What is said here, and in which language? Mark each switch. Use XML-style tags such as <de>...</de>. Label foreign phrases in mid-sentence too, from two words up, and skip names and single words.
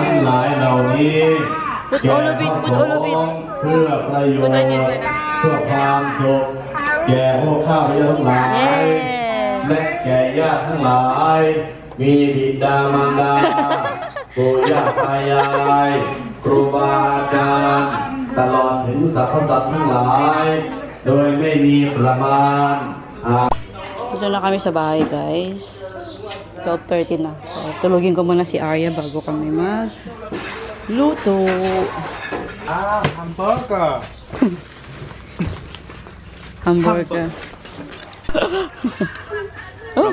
<th>งหลายเหล่านี้แก่พระสงฆ์เพื่อประโยชน์เพื่อความสุขแก่พวกข้าพเจ้าทั้งหลายและแก่ญาติทั้งหลายมีบิดามารดาปู่ย่าตายายครูบาอาจารย์ตลอดถึงสรรพสัตว์ทั้งหลายโดยไม่มีประมาณ</th> <tl>Dito na kami sa bahay guys. 12:30 na. So, tulugin ko muna si Arya bago kami magluto. Hamburger. Hamburger. Oh,</tl>